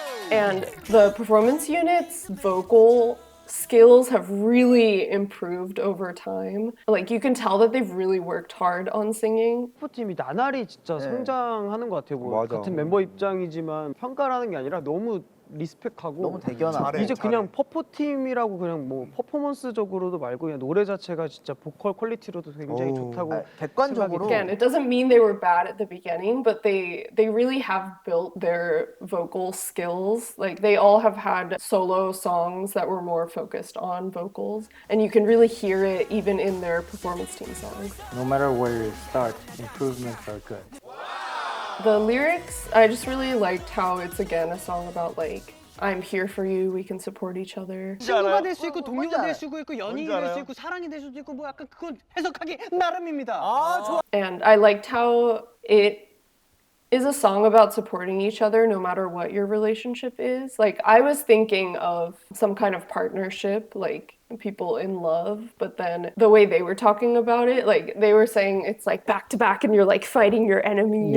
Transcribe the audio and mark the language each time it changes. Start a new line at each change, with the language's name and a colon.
English: And the performance units' vocal skills have really improved over time. Like you can tell that they've really worked hard on singing.
Korean: 팀이 나날이 진짜 네. 성장하는 것 같아요. 뭐 맞아. 같은 멤버 입장이지만 평가라는 게 아니라 너무 리스펙하고 너무 대견하고. 이제 그냥 퍼포 팀이라고 그냥 뭐 퍼포먼스적으로도 말고 그냥 노래 자체가 진짜 보컬 퀄리티로도 굉장히 좋다고 객관적으로
English: Again, it doesn't mean they were bad at the beginning, but they really have built their vocal skills. Like they all have had solo songs that were more focused on vocals, and you can really hear it even in their performance team songs. No matter where you start, improvements are good. The lyrics, I just really liked how it's again a song about like I'm here for you, we can support each other.
Korean: 친구가 될 수 있고 동료가 될 수 있고 연인이 될 수 알아요? 있고 사랑이 될 수도 있고 뭐 약간 그건 해석하기 나름입니다.
English: And I liked how it is a song about supporting each other no matter what your relationship is. Like I was thinking of some kind of partnership, like people in love, but then the way they were talking about it, like they were saying it's like back to back and you're like fighting your enemies